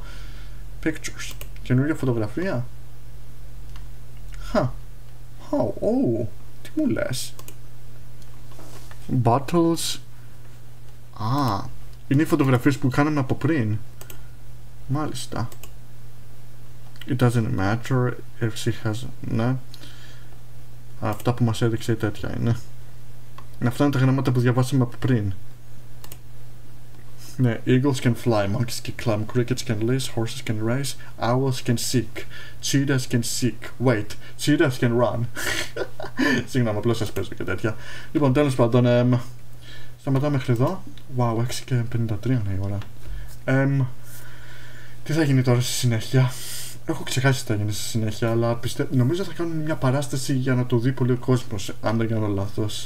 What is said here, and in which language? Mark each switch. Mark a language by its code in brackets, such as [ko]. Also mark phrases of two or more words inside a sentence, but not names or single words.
[el] Pictures, καινούργια φωτογραφία. Τι μου λες? [en] Bottles. [el] Είναι οι φωτογραφίες που κάναμε από πριν. Μάλιστα. [en] It doesn't matter if she has... [el] Ναι. Αυτά που μας έδειξε τέτοια είναι. Αυτά είναι τα γράμματα που διαβάσαμε από πριν. Ναι, [en] eagles can fly, monkeys can climb, crickets can list, horses can race, owls can seek, cheetahs can seek, wait, cheetahs can run. [el] Συγγνώμη, απλώς σας παίζω και τέτοια. Λοιπόν, τέλος πάντων, σταματάω μέχρι εδώ. Wow, 6 και 53 είναι η ώρα. Τι θα γίνει τώρα στη συνέχεια? Έχω ξεχάσει τι θα γίνει στη συνέχεια, αλλά νομίζω θα κάνουμε μια παράσταση για να το δει πολύ ο κόσμος, αν δεν κάνω λάθος.